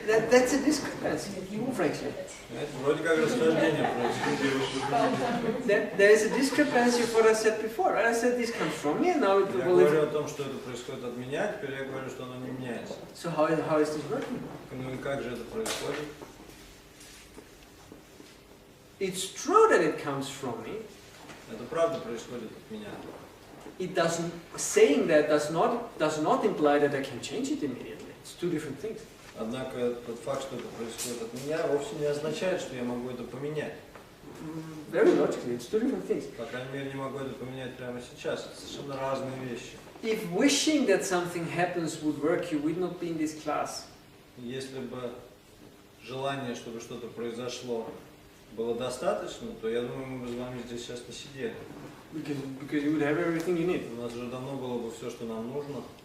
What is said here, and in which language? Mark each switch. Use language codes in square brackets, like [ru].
[en] That's a discrepancy, frankly. [ru] Вроде как расхождение происходит. [en] There is a discrepancy with what I said before. Right? I said this comes from me, and now it [ru] Я [en] will. [ru] говорю о том, что это происходит от меня, теперь я говорю, что оно не меняется. [en] So how is this working? [ru] Ну и как же это происходит? [en] It's true that it comes from me. [ru] Это правда происходит от меня. [en] It doesn't. Saying that does not imply that I can change it immediately. It's two different things. [ru] Однако тот факт, что это происходит от меня, вовсе не означает, что я могу это поменять. [en] Very logically, it's two different things. [ru] По крайней мере, не могу это поменять прямо сейчас. Это совершенно разные вещи. [en] If wishing that something happens would work, you would not be in this class. [ru] Если бы желание, чтобы что-то произошло, было достаточно, то я думаю, мы бы с вами здесь сейчас не сидели. [en] Because you would have everything you need. [ru] У нас уже давно было бы все, что нам нужно.